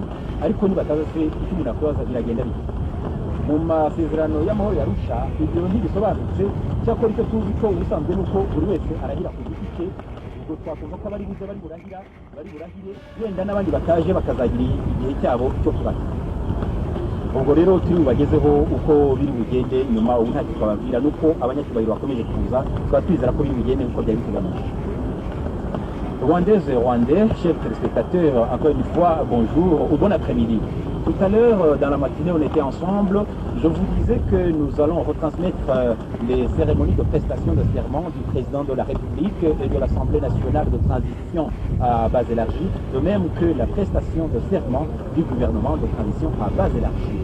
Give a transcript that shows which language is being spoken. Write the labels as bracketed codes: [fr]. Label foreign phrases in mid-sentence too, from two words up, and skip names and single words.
[rw] ariko nibataza se icyo umuntu akubaza biragenda bite. mu masezerano y'amahoro ya Arusha ibyo ntibisobanutse, cyakora icyo tuzi ko ubusanzwe ni uko buri wese arahira ku giti cye. ubwo twakumva ko abari buze bari burahire, wenda n'abandi bataje bakazagira igihe cyabo cyo kurahira. ubwo rero turi bubagezeho uko biri bugende nyuma. ubu ntacyo twababwira ni uko abanyacyubahiro bakomeje kuza, tukaba twizera ko biri bugende nk'uko byari biteganyijwe. [fr] Rwandaises et Rwandais, chers téléspectateurs, encore une fois, bonjour ou bon après-midi. Tout à l'heure, dans la matinée, on était ensemble. Je vous disais que nous allons retransmettre les cérémonies de prestation de serment du président de la République et de l'Assemblée nationale de transition à base élargie, de même que la prestation de serment du gouvernement de transition à base élargie.